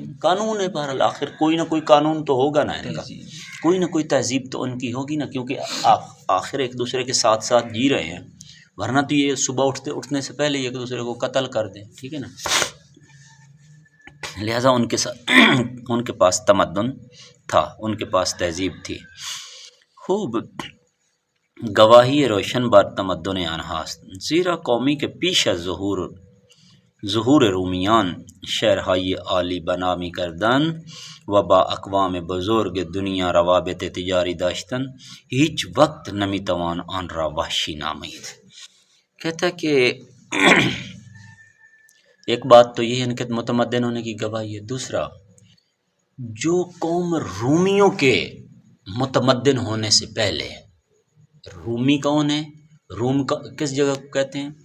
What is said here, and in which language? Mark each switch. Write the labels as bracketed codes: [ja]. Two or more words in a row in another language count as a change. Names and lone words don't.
[ur] قانون ہے بہرحال، آخر کوئی نہ کوئی قانون تو ہوگا نا ان کا، کوئی نہ کوئی تہذیب تو ان کی ہوگی نا، کیونکہ آخر ایک دوسرے کے ساتھ ساتھ جی رہے ہیں. ورنہ تو یہ صبح اٹھنے سے پہلے ایک دوسرے کو قتل کر دیں، ٹھیک ہے نا۔ لہٰذا ان کے ساتھ ان کے پاس تمدن تھا، ان کے پاس تہذیب تھی۔ [fa] خوب گواہی روشن بار تمدن آنہا، زیرا قومی کے پیش از ظہور رومیان شہرهای عالی بنامی کردن و با اقوام بزرگ دنیا روابط تجاری داشتن، هیچ وقت نمیتوان آن را وحشی نامید۔ [ur] کہتا ہے کہ ایک بات تو یہ ان کے متمدن ہونے کی گواہی ہے، دوسرا جو قوم رومیوں کے متمدن ہونے سے پہلے، رومی کون ہے؟ روم کا کس جگہ کو کہتے ہیں؟